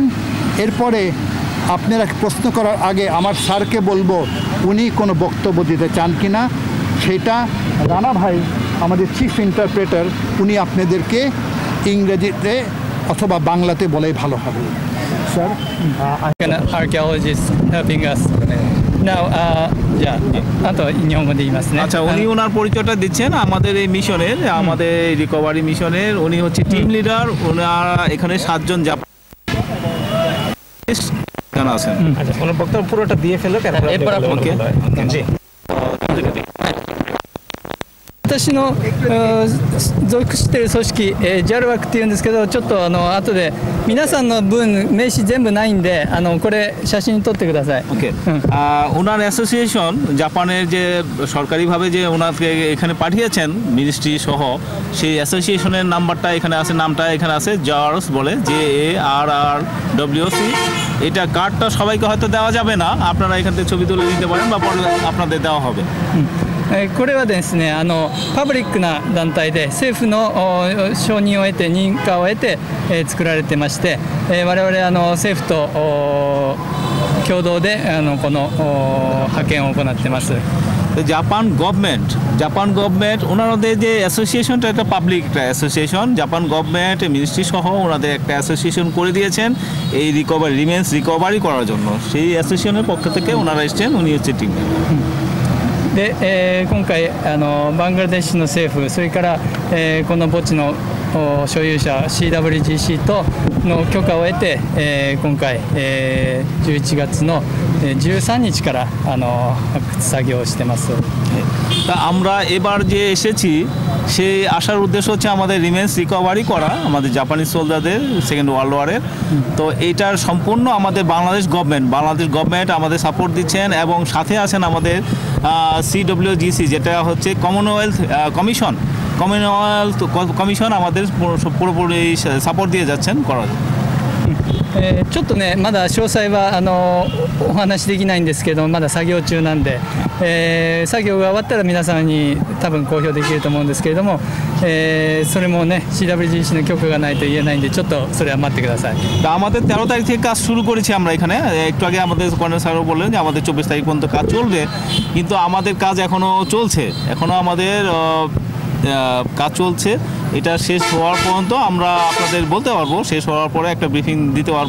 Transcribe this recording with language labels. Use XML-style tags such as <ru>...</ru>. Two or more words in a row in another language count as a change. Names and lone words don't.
<bn>এরপরে আপনারা প্রশ্ন করার আগে আমার স্যারকে বলবো উনি কোনো বক্তব্য দিতে চান কি না, সেটা রানা ভাই আমাদের</bn> <en>chief interpreter</en> <bn>উনি আপনাদেরকে ইংরেজিতে অথবা বাংলাতে বলেই ভালো হবে। স্যার,</bn> <en>an archaeologist helping us now</en> <ja>じゃああと日本語で言いますね</ja> <bn>আচ্ছা, উনি ওনার পরিচয়টা দিচ্ছেন আমাদের এই মিশনের, আমাদের</bn> <en>recovery mission.</en> <bn>উনি হচ্ছে টিম লিডার। ওনারা এখানে 7 জন জাপান আছেন। আচ্ছা, ওনার বক্তব্য পুরোটা দিয়ে ফেলো এরপর ওকে। জি।</bn> <ja>私の属している組織、JAL 枠っていうんですけど、ちょっと後で皆さんの分名刺全部ないんでこれ写真撮ってください。</ja> <bn>ওকে। ওনার অ্যাসোসিয়েশন জাপানের যে সরকারিভাবে যে ওনাকে এখানে পাঠিয়েছেন মিনিস্ট্রি সহ, সেই অ্যাসোসিয়েশনের নাম্বারটা এখানে আছে, নামটা এখানে আছে, জার্স বলে, JARRWC। এটা কার্ডটা সবাইকে হয়তো দেওয়া যাবে না, আপনারা এখান থেকে ছবি তুলে দিতে পারেন বা পরে আপনাদের দেওয়া হবে।</bn> <ja>これはですねパブリックな団体で政府の承認を得て認可を得て作られてまして、我々政府と共同でこの派遣を行ってます。</ja> <bn>জাপান গভর্নমেন্ট ওনাদের যে অ্যাসোসিয়েশনটা, একটা</bn> <en>public association,</en> <bn>জাপান</bn> <en>government ministry</en> <bn>সহ ওনাদের একটা অ্যাসোসিয়েশন করে দিয়েছেন এই</bn> <en>remains recovery</en> <bn>করার জন্য। সেই অ্যাসোসিয়েশনের পক্ষ থেকে ওনারা এসছেন, উনি হচ্ছে টিম।</bn> <ja>で、今回バングラデシュの政府、それから、この墓地の所有者 CWGC との許可を得て、今回、11月の13日から発掘作業をしてます。</ja> <bn>তা আমরা এবার যে এসেছি সেই আসার উদ্দেশ্য হচ্ছে আমাদের</bn> <en>remains recovery</en> <bn>করা, আমাদের জাপানি সোলজারদের</bn> <en>second world war.</en> <bn>তো এইটার সম্পূর্ণ আমাদের বাংলাদেশ গভর্নমেন্ট আমাদের সাপোর্ট দিচ্ছেন, এবং সাথে আছেন আমাদের CWGC, যেটা হচ্ছে কমনওয়েলথ কমিশন আমাদের পুরোপুরি সাপোর্ট দিয়ে যাচ্ছেন করার।</bn> <ja>ちょっとねまだ詳細はお話しできないんですけど、まだ作業中なんで、作業が終わったら皆さんに多分公表できると思うんですけれども、それもね CWGC の許可がないと言えないんで、ちょっとそれは待ってください。</ja> <bn>তা আমাদের 13 তারিখ থেকে কাজ শুরু করেছি আমরা এখানে। একটু আগে আমাদের কর্নেল স্যারও বললেন যে আমাদের 24 তারিখ পর্যন্ত কাজ চলবে, কিন্তু আমাদের কাজ এখনও চলছে, এখনও আমাদের কাজ চলছে। এটা শেষ হওয়ার পর্যন্ত আমরা আপনাদের বলতে পারবো, শেষ হওয়ার পরে একটা ব্রিফিং দিতে পারবো।</bn>